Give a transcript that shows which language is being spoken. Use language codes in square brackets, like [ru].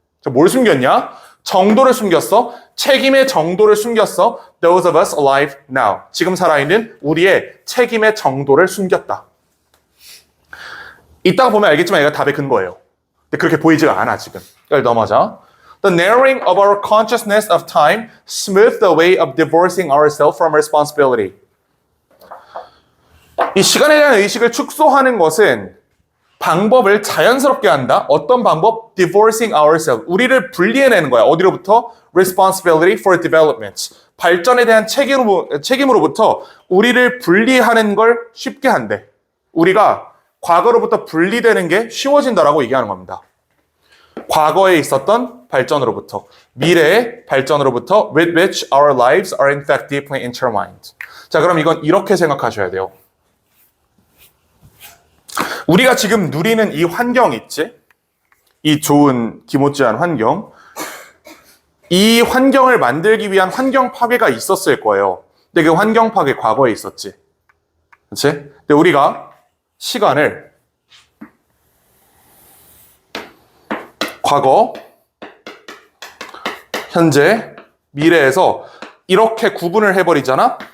[ko] 뭘 숨겼냐? 정도를 숨겼어. 책임의 정도를 숨겼어. [en] Those of us alive now. [ko] 지금 살아있는 우리의 책임의 정도를 숨겼다. 이따가 보면 알겠지만 얘가 답의 근거예요. 근데 그렇게 보이지가 않아, 지금. 여기 넘어가자. [en] The narrowing of our consciousness of time smoothed the way of divorcing ourselves from responsibility. [ko] 이 시간에 대한 의식을 축소하는 것은 방법을 자연스럽게 한다. 어떤 방법? [en] Divorcing ourselves. [ko] 우리를 분리해내는 거야. 어디로부터? [en] Responsibility for development. [ko] 발전에 대한 책임으로부터 우리를 분리하는 걸 쉽게 한대. 우리가 과거로부터 분리되는 게 쉬워진다라고 얘기하는 겁니다. 과거에 있었던 발전으로부터, 미래의 발전으로부터 [en] with which our lives are in fact deeply intertwined. [ko] 자, 그럼 이건 이렇게 생각하셔야 돼요. 우리가 지금 누리는 이 환경 있지? 이 좋은 기모찌한 환경. 이 환경을 만들기 위한 환경 파괴가 있었을 거예요. 근데 그 환경 파괴 과거에 있었지. 그렇지? 근데 우리가 시간을 과거, 현재, 미래에서 이렇게 구분을 해버리잖아?